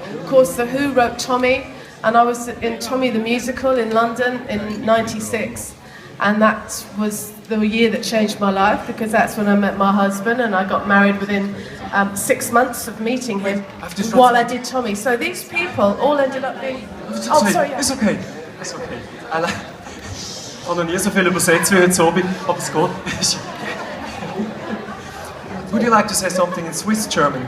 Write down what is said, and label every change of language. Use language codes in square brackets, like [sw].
[en] Of course, The Who wrote Tommy, and I was in Tommy the Musical in London in '96. And that was the year that changed my life, because that's when I met my husband, and I got married within 6 months of meeting him while I did Tommy. So these people all ended up being... Oh, sorry, yeah. [de] Ist okay. Ist okay. Ich habe noch nie so viel übersetzt wie heute Abend, aber es geht. [en] Would you like to say something in Swiss German?